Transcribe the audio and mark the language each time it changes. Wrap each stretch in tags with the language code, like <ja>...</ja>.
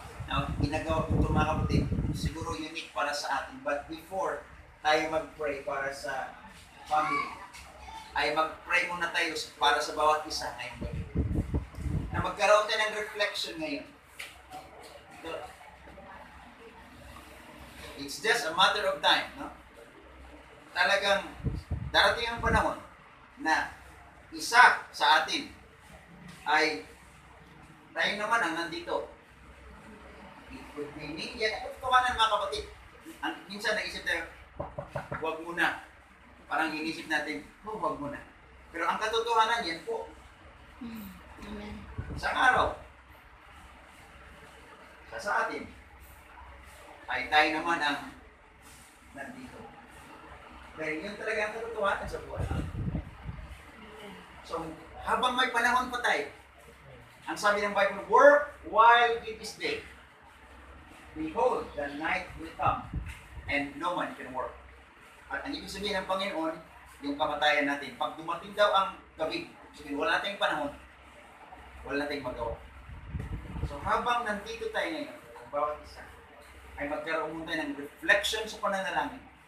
<tl>Now, ginagawa ko ito, mga kapatid, siguro unique para sa atin. But before tayo mag-pray para sa family, ay mag-pray muna tayo para sa bawat isa ngayong gabi. Na magkaroon tayo ng reflection ngayon.</tl> <en>It's just a matter of time, no?</en> <tl>Talagang darating ang panahon na isa sa atin ay tayo naman ang nandito. good meaning. Yan ang katotohanan mga kapatid. Minsan naisip tayo, huwag muna. Parang inisip natin, huwag muna. Pero ang katotohanan yan po, Amen. isang araw, sa atin, ay tayo naman ang nandito. Pero yun talaga ang katotohanan sa buhay. So, habang may panahon pa tayo, ang sabi ng Bible,</tl> <en>work while it is day. Behold, the night will come, and no man can work.</en> <tl>At ang ibig sabihin ng Panginoon, yung kamatayan natin, pag dumating daw ang gabi, sabihin, wala tayong panahon, wala tayong magawa. So habang nandito tayo ngayon, ang bawat isa, ay magkaroon tayo ng reflection sa pananalangin.</tl>